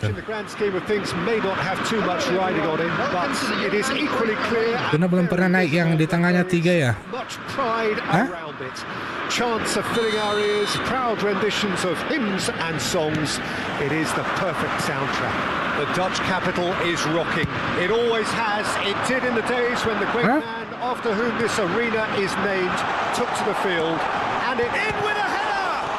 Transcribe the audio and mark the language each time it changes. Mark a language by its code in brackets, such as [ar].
[en] which in the grand scheme of things may not have too much riding on him, but it is equally clear. [id] Kuna belum pernah naik yang di tengahnya 3 ya? [en] Much pride around it. Chants are filling our ears, proud renditions of hymns and songs. It is the perfect soundtrack. The Dutch capital is rocking. It always has. It did in the days when the great man after whom this arena is named took to the field, and it in with a header.